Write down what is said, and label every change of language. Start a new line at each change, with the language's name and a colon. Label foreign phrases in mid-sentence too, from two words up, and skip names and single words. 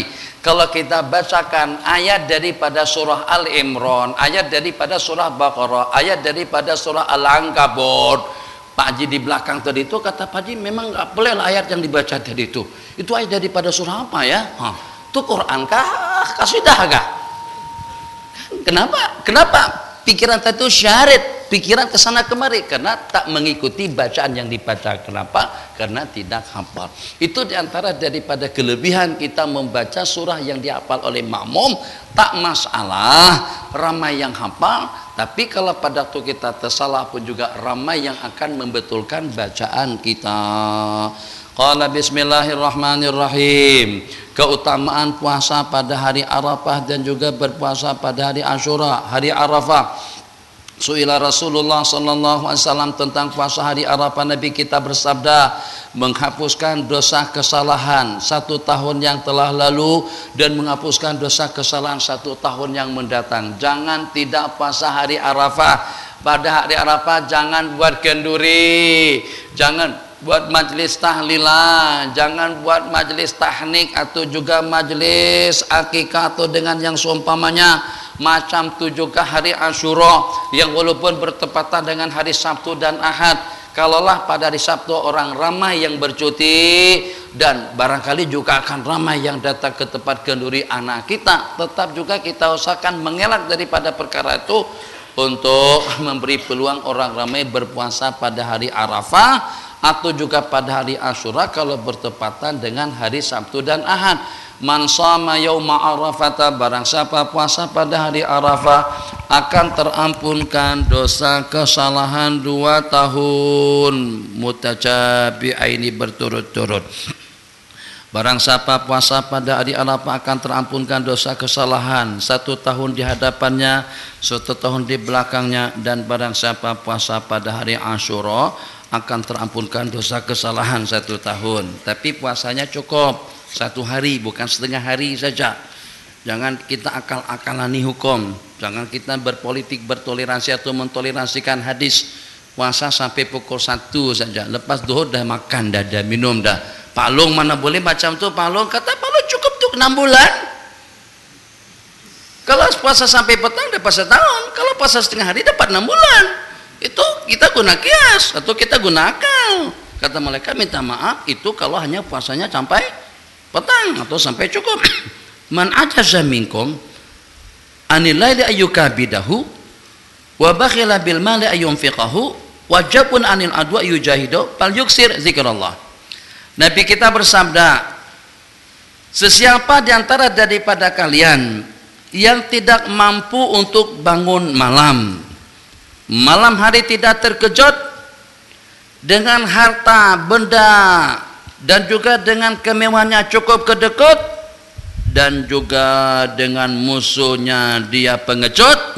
Malay: Kalau kita bacakan ayat daripada surah Al-Imran, ayat daripada surah Baqarah, ayat daripada surah Al-Ankabut, Pak Haji di belakang tadi itu kata Pak Haji memang nggak boleh ayat yang dibaca tadi itu ayat daripada surah apa ya? Itu Quran kah? Kasidah kah? Kenapa? Pikiran tadi itu syarat, pikiran kesana kemari karena tak mengikuti bacaan yang dibaca. Kenapa? Karena tidak hafal. Itu diantara daripada kelebihan kita membaca surah yang dihafal oleh makmum. Tak masalah ramai yang hafal, tapi kalau pada waktu kita tersalah pun juga ramai yang akan membetulkan bacaan kita.
Arabic: قال بسم الله الرحمن الرحيم.
Malay: Keutamaan puasa pada hari Arafah dan juga berpuasa pada hari Asyura, hari Arafah.
Arabic: سئل رسول الله صلى الله عليه وسلم
Malay: tentang puasa hari Arafah, Nabi kita bersabda, menghapuskan dosa kesalahan 1 tahun yang telah lalu dan menghapuskan dosa kesalahan 1 tahun yang mendatang. Jangan tidak puasa hari Arafah. Pada hari Arafah jangan buat kenduri, jangan buat majelis tahlilan, jangan buat majelis tahnik atau juga majelis akikah atau dengan yang seumpamanya. Macam itu juga hari Asyura yang walaupun bertepatan dengan hari Sabtu dan Ahad. Kalaulah pada hari Sabtu orang ramai yang bercuti dan barangkali juga akan ramai yang datang ke tempat kenduri anak kita, tetap juga kita usahakan mengelak daripada perkara itu untuk memberi peluang orang ramai berpuasa pada hari Arafah atau juga pada hari Asyura kalau bertepatan dengan hari Sabtu dan Ahad.
Arabic: من صام يوم عرفة,
Malay: barang siapa puasa pada hari Arafah akan terampunkan dosa kesalahan 2 tahun mutajabi'aini berturut-turut. Barang siapa puasa pada hari Arafah akan terampunkan dosa kesalahan 1 tahun di hadapannya, 1 tahun di belakangnya. Dan barang siapa puasa pada hari Asyura akan terampunkan dosa kesalahan 1 tahun. Tapi puasanya cukup 1 hari, bukan setengah hari saja. Jangan kita akal-akalani hukum, jangan kita berpolitik, bertoleransi atau mentoleransikan hadis. Puasa sampai pukul 1 saja, lepas duhur dah makan, dah minum dah. Pak Long mana boleh macam tu? Pak Long kata Pak Long cukup tuh 6 bulan. Kalau puasa sampai petang dapat 1 tahun, kalau puasa setengah hari dapat 6 bulan. Itu kita guna kias atau kita guna akal. Kata mereka minta maaf itu kalau hanya puasanya sampai petang atau sampai cukup.
Arabic: من عجز منكم عن الليل أن يكابده وبخل بالمال أن ينفقه وجبن عن العدو أن يجاهده فليكثر ذكر الله.
Malay: Nabi kita bersabda, sesiapa di antara daripada kalian yang tidak mampu untuk bangun malam hari tidak terkejut dengan harta benda dan juga dengan kemewahannya cukup kedekut, dan juga dengan musuhnya dia pengecut.